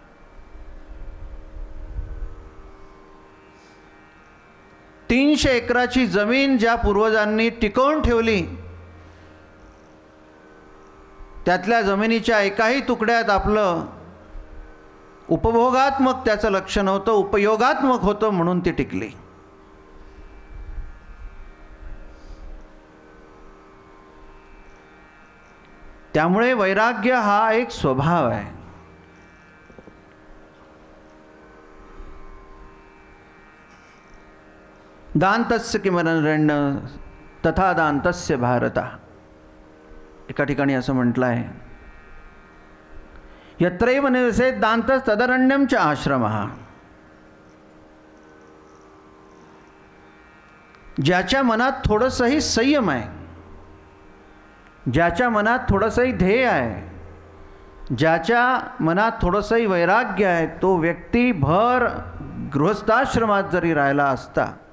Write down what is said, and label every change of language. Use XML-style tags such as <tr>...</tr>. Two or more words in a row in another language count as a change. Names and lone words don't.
<mr>तीनशे एकराची जमीन ज्या पूर्वजांनी टिकवून ठेवली, त्यातल्या जमिनीच्या एकाही तुकड्यात आपलं उपभोगात्मक त्याचं लक्ष नव्हतं, उपयोगात्मक होतं म्हणून ती टिकली। त्यामुळे वैराग्य हा एक स्वभाव आहे।</mr> <sa>दांतस्य किमरण्य तथा दांतस्य भारता,</sa> <mr>एका ठिकाणी असं म्हटलं आहे,</mr> <sa>यत्रैव निवसेत् दांतस् तदरण्यं च आश्रमः।</sa> <mr>ज्याच्या मनात थोडंसंही संयम आहे, ज्याच्या मनात थोडंसंही ध्येय आहे, ज्याच्या मनात थोडंसंही वैराग्य आहे, तो व्यक्ती भर गृहस्थाश्रमात जरी राहिला असता</mr>